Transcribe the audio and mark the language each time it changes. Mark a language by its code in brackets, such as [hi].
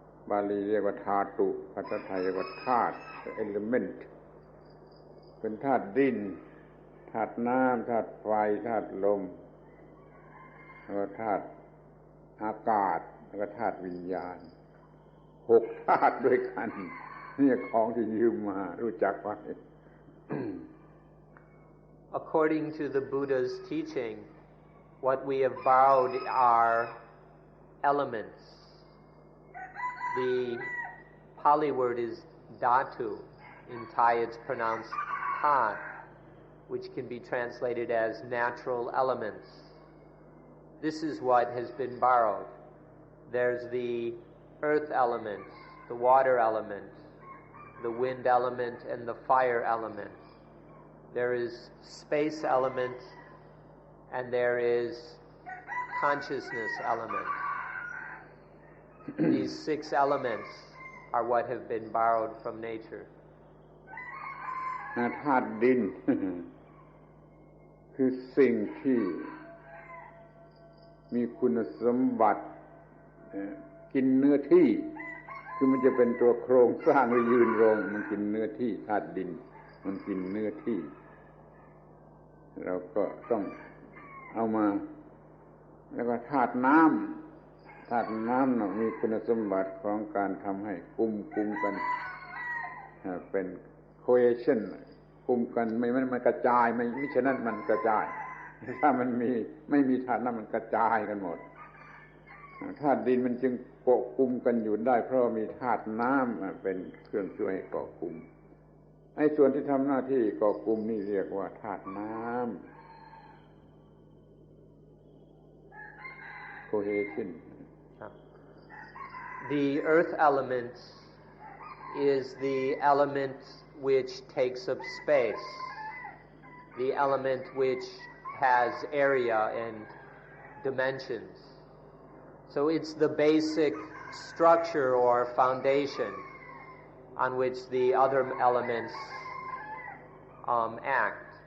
[th] บาลีเรียกว่าธาตุภาษาไทยเรียกว่าธาตุ element เป็นธาตุดินธาตุน้ำธาตุไฟธาตุลมแล้วก็ธาตุอากาศแล้วก็ธาตุวิญญาณ6ธาตุด้วยกันนี่ของที่ยืมมารู้จักไหม [en] According to the Buddha's teaching, what we have borrowed are elements. The Pali word is dhatu. In Thai it's pronounced tha, which can be translated as natural elements. This is what has been borrowed. There's the earth element, the water element, the wind element, and the fire element. There is space element, and there is consciousness element. These 6 elements are what have been borrowed from nature. [th] ธาตุดิน คือสิ่งที่มีคุณสมบัติกินเนื้อที่คือมันจะเป็นตัวโครงสร้างหรือยืนรงมันกินเนื้อที่ธาตุดินมันกินเนื้อที่ เราก็ต้องเอามาแล้วก็ธาตุน้ำมีคุณสมบัติของการทำให้กุมกันเป็น cohesion กุมกันมันกระจายไม่ฉะนั้นมันกระจายถ้ามันไม่มีธาตุน้ำมันกระจายกันหมด ธาตุดินมันจึงเกาะกุมกันอยู่ได้เพราะมีธาตุน้ำเป็นเครื่องช่วยให้เกาะกุมไอ้ส่วนที่ทำหน้าที่เกาะกุมนี่เรียกว่าธาตุน้ำ cohesion. [en] The earth element is the element which takes up space, the element which has area and dimensions. So it's the basic structure or foundation on which the other elements act.